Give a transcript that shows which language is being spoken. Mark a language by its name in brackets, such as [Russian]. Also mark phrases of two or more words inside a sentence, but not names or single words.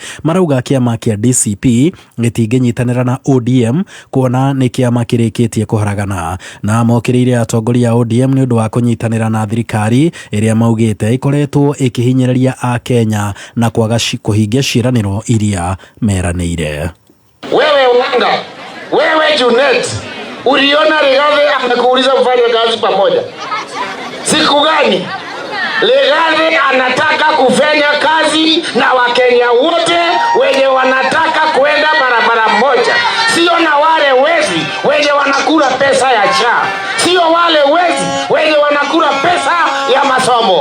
[Kikuyu] Marauga kĩama kĩa DCP gĩtingĩnyitanĩra na ODM kuona nĩ kĩama kĩrĩkĩtie kũharagana, na mokĩrĩire atongoria a ODM nĩ ũndũ wa kũnyitanĩra na thirikari ĩrĩa maugĩte ikoretwo ikihinyereria a Kenya na kwaga kuhingia ciĩranĩro iria meranĩire. [Swahili] Wewe Wanga, wewe Junet, uliona Rigathĩ amekuuliza mfanye kazi pamoja siku gani? Rigathĩ anataka kufanya kazi na Wakenya wote wenye wanataka kwenda barabara moja, sio na wale wezi wenye wanakula pesa ya cha, sio wale wezi wenye wanakula pesa ya masomo.